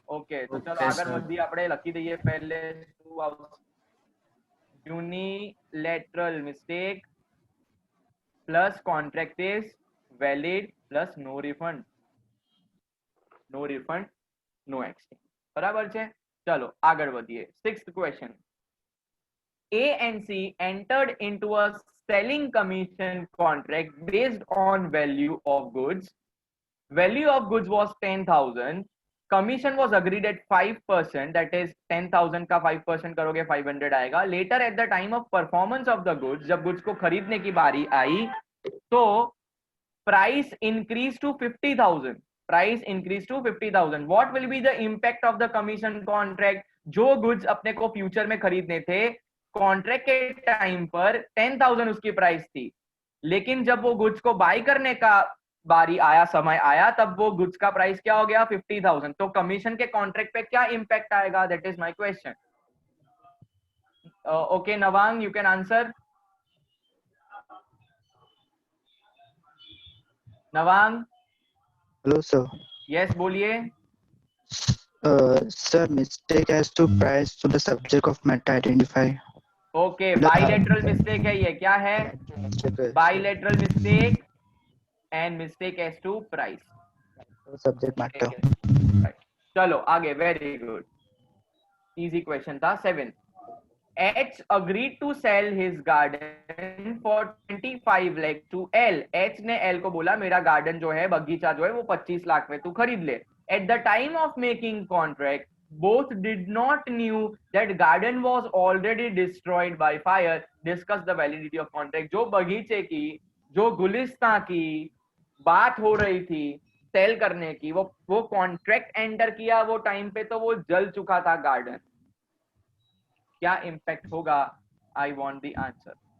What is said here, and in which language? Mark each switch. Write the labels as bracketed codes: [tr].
[gu] Okay, તો ચલો આગળ વધીએ, આપણે લખી દઈએ પહેલે શું આવશે। [en] unilateral mistake plus contract is valid plus no refund, no refund no exchange, [gu] બરાબર છે। ચલો આગળ વધીએ। [en] 6th question, A and C entered into a selling commission contract based on value of goods. Value of goods was 10,000. Commission was agreed at 5%, that is 10,000 [hi] का 5% करोगे 500 आएगा। [en] Later at the time of performance of the goods, [hi] जब goods को खरीदने की बारी आई तो [en] price increased to 50,000। Price increase to 50,000. What will be the impact of the commission contract? [hi] जो गुड्स अपने को फ्यूचर में खरीदने थे, कॉन्ट्रैक्ट के टाइम पर 10,000 उसकी प्राइस थी, लेकिन जब वो गुड्स को बाय करने का बारी आया, समय आया, तब वो गुड्स का प्राइस क्या हो गया? 50,000. तो कमीशन के कॉन्ट्रैक्ट पे क्या इंपैक्ट आएगा? [en] That is my question. Okay Nawang, you can answer. Nawang. Hello sir. [hi] Yes, बोलिए. [en] Sir, mistake as to price to the subject of matter identify. [hi] Okay, bilateral mistake है ये. क्या है? [en] Bilateral mistake and mistake as to price. Subject matter. [hi] चलो आगे. Very good, easy question था. 7. [en] H agreed to sell his garden for 25 lakh to L. [hi] H ने L को बोला मेरा गार्डन जो है, बगीचा जो है, वो 25 लाख में तू खरीद ले. [en] At the time of making contract, both did not knew that garden was already destroyed by fire. Discuss the validity of contract. [hi] जो बगीचे की, जो गुलिस्तां की बात हो रही थी सेल करने की, वो कॉन्ट्रैक्ट एंटर किया वो टाइम पे तो वो जल चुका था गार्डन. क्या इंपैक्ट होगा? [en] I want the answer.